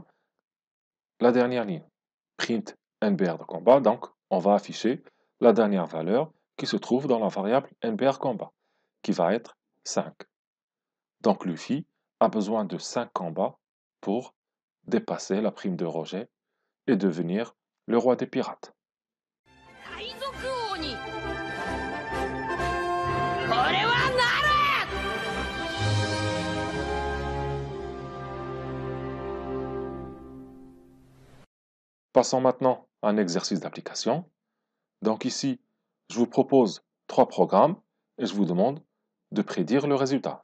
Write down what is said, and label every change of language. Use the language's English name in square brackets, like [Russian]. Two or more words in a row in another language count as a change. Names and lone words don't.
[French] La dernière ligne, print NBR de combat, donc on va afficher la dernière valeur qui se trouve dans la variable NBR combat, qui va être 5. Donc Luffy a besoin de 5 combats pour dépasser la prime de Roger et devenir le roi des pirates. [Japanese] 海賊王に俺はなる。 [French] Passons maintenant à un exercice d'application. Donc ici, je vous propose 3 programmes et je vous demande de prédire le résultat.